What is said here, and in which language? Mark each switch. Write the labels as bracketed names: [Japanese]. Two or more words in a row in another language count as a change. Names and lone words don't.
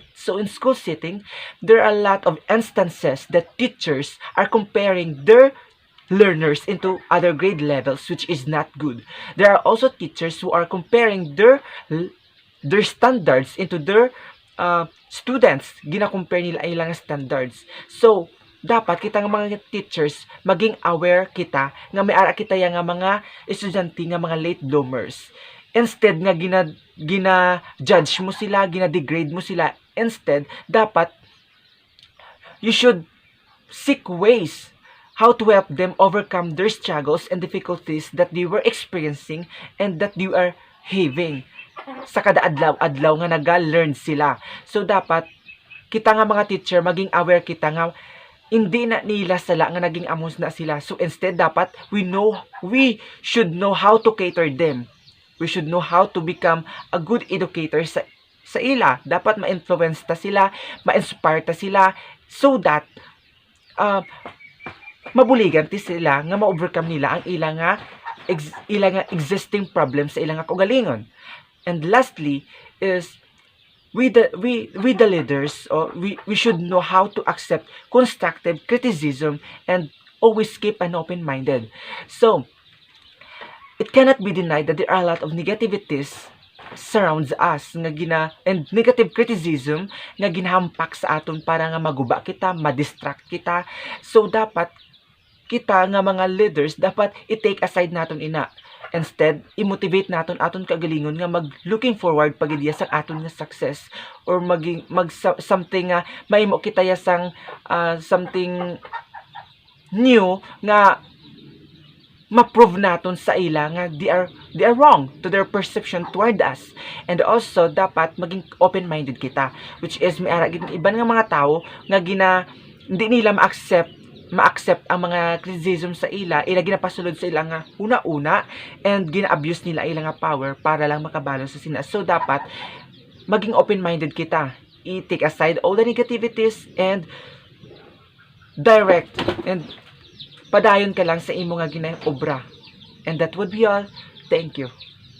[English] So in school setting, there are a lot of instances that teachers are comparing their learners into other grade levels, which is not good. There are also teachers who are comparing their standards into their students. [Hiligaynon] Gina-compare nila ang ilang standards. So, dapat kita nga mga teachers maging aware kita nga may ara kita yang nga mga estudyante nga mga [English] late bloomers. [Hiligaynon] Instead nga gina-judge mo sila, gina-degrade mo sila. [English] Instead, dapat you should seek ways how to help them overcome their struggles and difficulties that they were experiencing and that they are having [Hiligaynon] sa kada adlaw nga naga-learn sila. So dapat kita nga mga teacher maging aware kita nga hindi na nila sala nga naging amos na sila. [English] So instead dapat we should know how to cater them. We should know how to become a good educator [Hiligaynon] sa ila. Dapat ma-influence ta sila, ma-inspire ta sila [English] so that [Hiligaynon] mabuligan ti sila nga ma-overcome nila ang ilang nga existing problems sa ilang nga kaugalingon. [English] And lastly is we the leaders, or we should know how to accept constructive criticism and always keep an open-minded. So it cannot be denied that there are a lot of negativities surrounds us and negative criticism [Hiligaynon] nga ginhampak sa aton para nga maguba kita, ma-distract kita. So dapat kita nga mga leaders dapat i-take aside naton ina. Instead, i-motivate naton aton kagalingon nga [English] looking forward [Hiligaynon] pagidya sa aton nga success, [English] or something [Hiligaynon] nga mahimo kita yasang [English] something new [Hiligaynon] nga ma-prove naton sa ila nga [English] they are wrong to their perception toward us. [Hiligaynon] And also dapat maging open-minded kita, [English] which is [Hiligaynon] may ara gid iban nga mga tao nga hindi nila ma-accept ang mga criticism sa ila ginapasulod sa ila nga una-una, and gina-abuse nila ila nga power para lang makabalo sa sina. So dapat maging open-minded kita, i- [English] take aside all the negativities and direct and [Hiligaynon] padayon ka lang sa imo nga ginaobra. [English] And that would be all. Thank you.